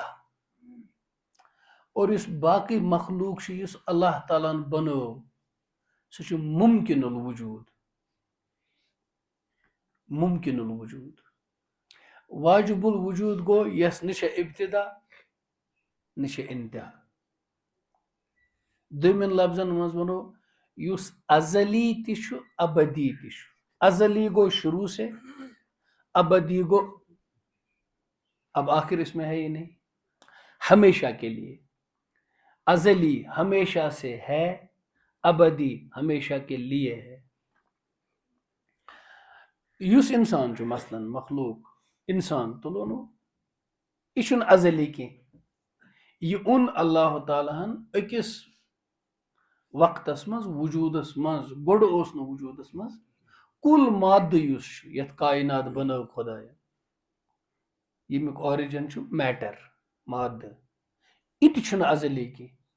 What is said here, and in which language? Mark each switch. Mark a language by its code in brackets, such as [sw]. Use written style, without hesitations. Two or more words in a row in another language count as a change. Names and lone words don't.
[ks] اور یُس باقٕے مخلوق چھُ یُس اللہ تعالیٰ ہن بنٲو سُہ چھُ ممکن الوجوٗد ممکن الوجوٗد. واجب الوجوٗد گوٚو یس نہٕ چھےٚ ابتدا نہ چھِ انتہا. دوٚیمٮ۪ن لفظن منٛز ونو یُس ازلی تہِ چھُ ابدی تہِ چھُ. ازلی گوٚو [ur] شروع سے [ks] ابدی گوٚو [ur] اب آخر اس میں ہے ہی نہیں ہمیشہ کے لیے. ازلی ہمیشہ سے ہے ابدی ہمیشہ کے لیے ہے. [ks] یُس انسان چھُ مثلاً مخلوق انسان تُلو یہِ چھُنہٕ ازلی کینٛہہ. یہِ اوٚن اللہ تعالیٰ ہن أکِس وقتس منٛز وجوٗدس منٛز گۄڈٕ اوس نہٕ وجوٗدس منٛز کُل مادٕ یُس چھُ یتھ کائنات بنٲو خۄداین ییٚمیُک آرِجن چھُ میٹر مادٕ یہِ تہِ چھُنہٕ ازلی کینٛہہ.